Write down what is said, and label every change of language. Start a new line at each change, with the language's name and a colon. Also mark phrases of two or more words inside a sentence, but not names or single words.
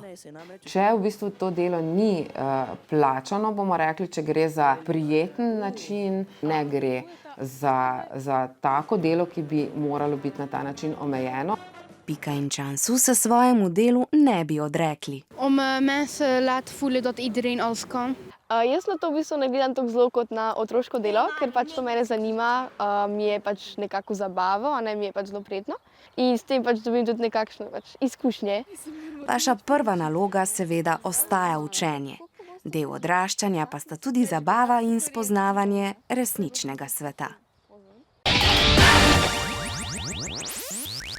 Slovenian: Če v bistvu to delo ni plačano, bomo rekli, če gre za prijeten način, ne gre za tako delo, ki bi moralo biti na ta način omejeno. Pika in Cansu se svojemu delu ne bi odrekli.
Dutch: Om mensen laten voelen dat iedereen alles kan.
Slovenian: Jaz na to v bistvu ne gledam tako zelo kot na otroško delo, ker pač to mene zanima, mi je pač nekako zabavo, a ne mi je pač zelo prijetno. In s tem pač dobim tudi nekakšne izkušnje. Vaša prva naloga seveda ostaja učenje. Del odraščanja pa sta tudi zabava in spoznavanje resničnega sveta.